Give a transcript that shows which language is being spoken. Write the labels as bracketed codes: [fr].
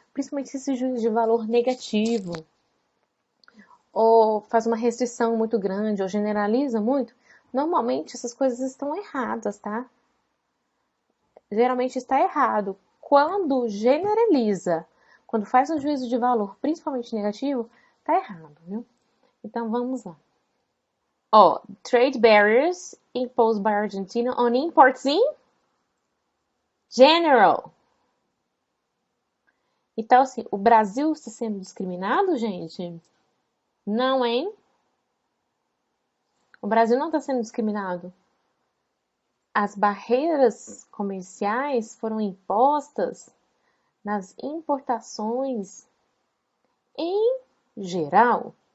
[pt] Principalmente esse juízo de valor negativo, ou faz uma restrição muito grande, ou generaliza muito, normalmente essas coisas estão erradas, tá? Geralmente está errado. Quando generaliza, quando faz um juízo de valor, principalmente negativo, tá errado, viu? Então vamos lá. [en] Ó, trade barriers imposed by Argentina on imports in general. [pt] Então, assim, o Brasil está sendo discriminado, gente? Não, hein? O Brasil não está sendo discriminado. As barreiras comerciais foram impostas nas importações em geral.